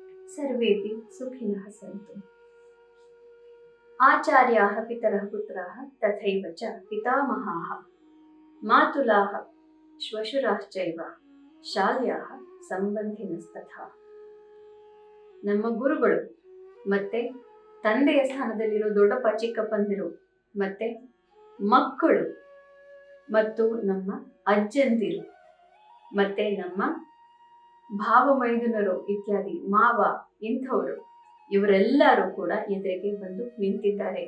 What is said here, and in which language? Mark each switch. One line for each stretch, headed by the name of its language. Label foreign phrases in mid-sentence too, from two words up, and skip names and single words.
Sanskrit: सर्वेपि सुखिनः सन्तु। आचार्याः पितरः पुत्राः तथैव च पितामहाः मातुलाः ಶ್ವಶುರಾಶ್ಚೈವ ಶಾಲ್ಯಾಹ ಸಂಬಂಧಿನಸ್ತಥಾ.
Kannada: ನಮ್ಮ ಗುರುಗಳು ಮತ್ತೆ ತಂದೆಯ ಸ್ಥಾನದಲ್ಲಿರೋ ದೊಡ್ಡಪ್ಪ ಚಿಕ್ಕಪ್ಪಂದಿರು ಮತ್ತೆ ಮಕ್ಕಳು ಮತ್ತು ನಮ್ಮ ಅಜ್ಜಂದಿರು ಮತ್ತೆ ನಮ್ಮ ಭಾವ ಮೈದುನರು ಇತ್ಯಾದಿ ಮಾವ ಇಂಥವರು ಇವರೆಲ್ಲರೂ ಕೂಡ ಎದುರಿಗೆ ಬಂದು ನಿಂತಿದ್ದಾರೆ.